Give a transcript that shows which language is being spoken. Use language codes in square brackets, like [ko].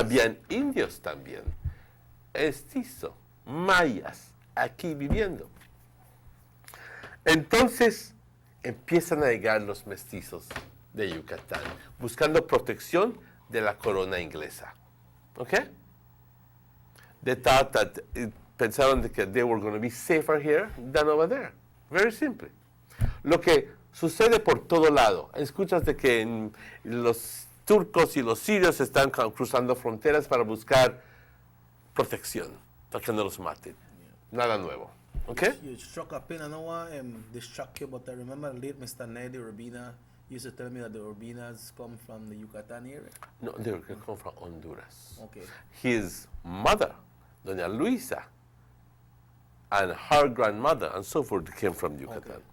[es] Habían indios también, mestizos, mayas, aquí viviendo. Entonces empiezan a llegar los mestizos de Yucatán, buscando protección de la corona inglesa. ¿Ok? [en] They thought that [es] pensaron que [en] they were going to be safer here than over there. Very simple. [es] Lo que sucede por todo lado. Escuchas de que los turcos y los sirios están cruzando fronteras para buscar protección, para que no los maten. Nada nuevo. Okay? [en] You struck a pin. I know why this struck you, but I remember late Mr. Nedi Urbina used to tell me that the Urbinas come from the Yucatan area. No, they come from Honduras. Okay. His mother, Doña Luisa, and her grandmother and so forth came from Yucatan.